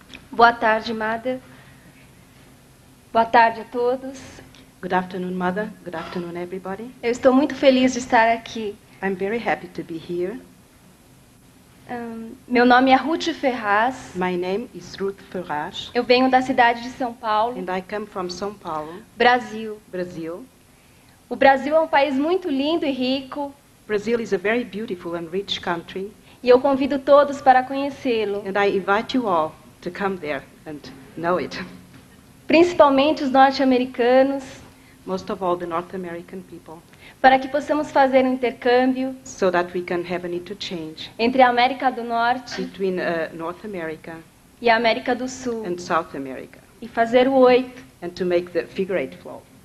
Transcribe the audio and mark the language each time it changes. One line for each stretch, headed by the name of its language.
Portuguese: Boa tarde, Mother. Boa tarde a todos.
English: Good afternoon, Mother. Good afternoon, everybody.
Portuguese: Eu estou muito feliz de estar aqui.
English: I'm very happy to be here.
Portuguese: Meu nome é Ruth Ferraz.
English: My name is Ruth Ferraz,
Portuguese: Eu venho da cidade de São Paulo,
English: and I come from São Paulo,
Portuguese: Brasil.
English: Brazil.
Portuguese: O Brasil é um país muito lindo e rico,
English: Brazil is a very beautiful and rich country,
Portuguese: e eu convido todos para conhecê-lo,
English: and I invite you all to come there and know it.
Portuguese: principalmente os norte-americanos,
English: Most of all, the North American people,
Portuguese: para que possamos fazer um intercâmbio
English: so that we can have an interchange
Portuguese: entre a América do Norte
English: between North America
Portuguese: e a América do Sul,
English: and South America,
Portuguese: e fazer o 8.
English: and to make the figure eight flow.